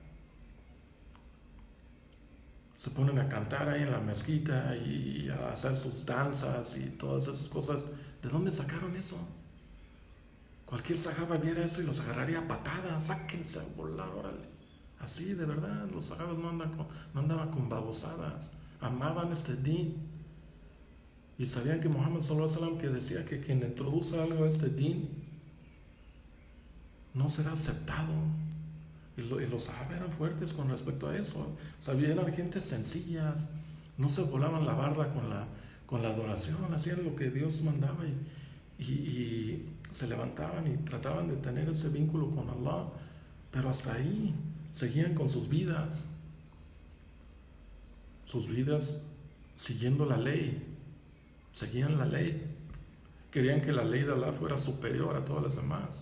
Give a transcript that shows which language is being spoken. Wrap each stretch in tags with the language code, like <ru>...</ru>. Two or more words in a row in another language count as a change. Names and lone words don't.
<es>Se ponen a cantar ahí en la mezquita y a hacer sus danzas y todas esas cosas. ¿De dónde sacaron eso? Cualquier sahaba viera eso y los agarraría a patadas. Sáquense a volar, órale. Así, de verdad, los sahabas no andaban con babosadas. Amaban este din. Y sabían que Muhammad</es> <ar>صلى الله عليه وسلم,</ar> <es>que decía que quien introduce algo a este din no será aceptado. Y los sahabas eran fuertes con respecto a eso. Sabían, eran gente sencillas, no se volaban la barda con la adoración, hacían lo que Dios mandaba y se levantaban y trataban de tener ese vínculo con Allah, pero hasta ahí seguían con sus vidas siguiendo la ley, seguían la ley, querían que la ley de Allah fuera superior a todas las demás.</es>